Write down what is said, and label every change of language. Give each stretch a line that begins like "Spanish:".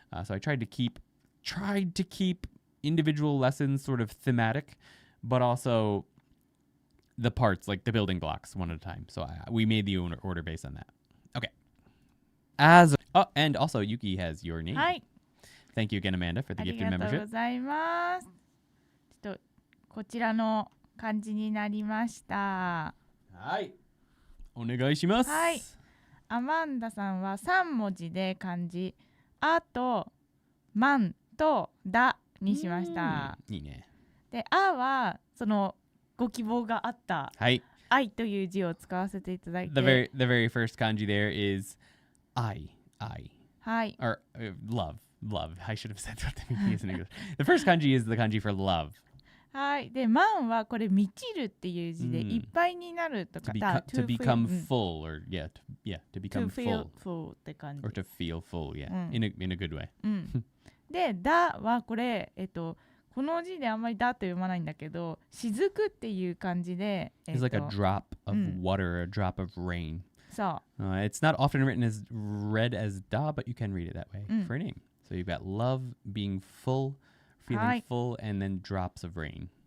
English: So I tried to keep individual lessons sort of thematic, but also the parts, like the building blocks, one at a time. So we made the order based on that. Okay. And also Yuki has your name. Hi. Thank you again, Amanda, for the gifted membership.
Japanese: ありがとうございます。ちょっとこちらの漢字になりました。はい。お願いします。はい。アマンダさんは3文字で漢字、あと、マンとダにしました。いいね。で、あはそのご希望があった、はい、愛という字を使わせていただいて。
English: The very first kanji there is I.
Japanese: はい。
English: Or love. I should have said what the meaning is in English. The first kanji is the kanji for love.
Japanese: はい。で、マンはこれ満ちるっていう字で、いっぱいになるとか、
English: to become full, or to become to feel full
Japanese: って感じ。
English: or to feel full, in a good way.
Japanese: で、だはこれ、この字であんまりだと読まないんだけど、雫っていう感じで、
English: It's like a drop of water, a drop of rain.
Japanese: そう。
English: It's not often read as da, but you can read it that way for a name. So you've got love being full, feeling full, and then drops of rain.